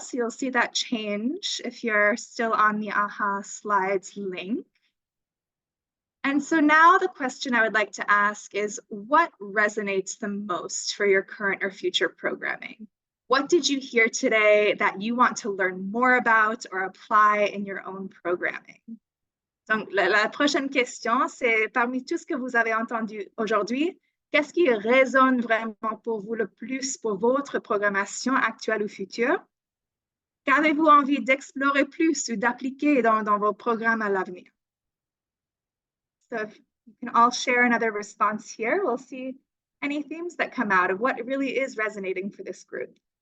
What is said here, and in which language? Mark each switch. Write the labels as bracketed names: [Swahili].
[English] So you'll see that change if you're still on the AHA slides link. And so now the question I would like to ask is, what resonates the most for your current or future programming? What did you hear today that you want to learn more about or apply in your own programming? [French] Donc, la prochaine question, c'est parmi tout ce que vous avez entendu aujourd'hui, qu'est-ce qui résonne vraiment pour vous le plus pour votre programmation actuelle ou future? Qu'avez-vous envie d'explorer plus ou d'appliquer dans vos programmes à l'avenir? [English] So if you can all share another response here, we'll see any themes that come out of what really is resonating for this group.